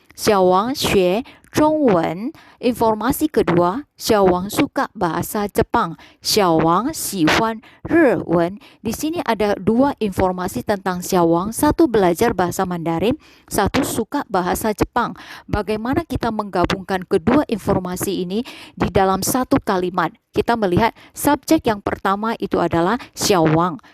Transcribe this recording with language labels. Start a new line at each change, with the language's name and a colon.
Chinese: Xiaowang 学中文.
Indonesian: Informasi kedua, Xiaowang suka bahasa Jepang.
Chinese: Xiaowang 喜欢日文.
Indonesian: Di sini ada dua informasi tentang Xiaowang, satu belajar bahasa Mandarin, satu suka bahasa Jepang. Bagaimana kita menggabungkan kedua informasi ini di dalam satu kalimat? Kita melihat subjek yang pertama itu adalah Xiaowang.